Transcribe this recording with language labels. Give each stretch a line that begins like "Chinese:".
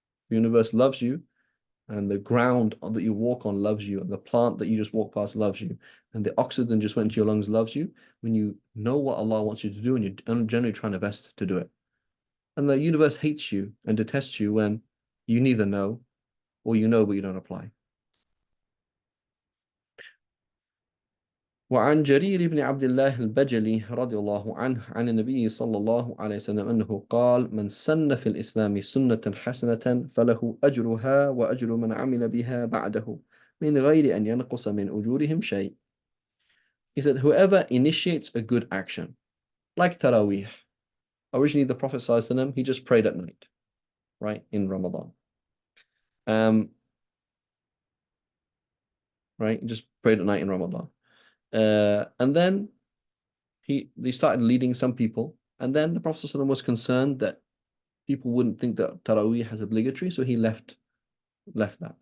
English: The universe loves you, and the ground that you walk on loves you, and the plant that you just walk past loves you, and the oxygen just went into your lungs loves you when you know what Allah wants you to do and you're generally trying your best to do it. And the universe hates you and detests you when you neither know or you know but you don't apply.
Arabic: وعن جرير بن عبد الله البجلي رضي الله عنه عن النبي صلى الله عليه وسلم أنه قال من سن في الإسلام سنة حسنة فله أجرها وأجر من عمل بها بعده من غير أن ينقص من أجورهم شيء.
English: He said, whoever initiates a good action, like Taraweeh. Originally, the Prophet ﷺ, he just prayed at night, right, in Ramadan. Right, he just prayed at night in Ramadan. And then they started leading some people, and then the Prophet ﷺ was concerned that people wouldn't think that Taraweeh has obligatory, so he left that.